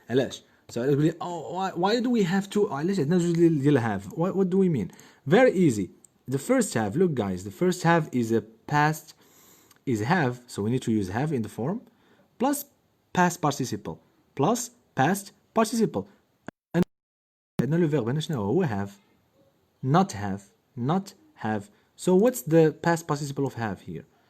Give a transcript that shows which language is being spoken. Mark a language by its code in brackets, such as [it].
[en] علاش؟ So [ar] تقول لي [en] why do we have to [ar] علاش عندنا جوج ديال [en] have? What do we mean? Very easy. The first have, look guys, the first have is a past is have, so we need to use have in the form plus past participle plus past participle. [ar] عندنا لو فيرب هنا شنو هو have not have. [en] So what's the past participle of have here?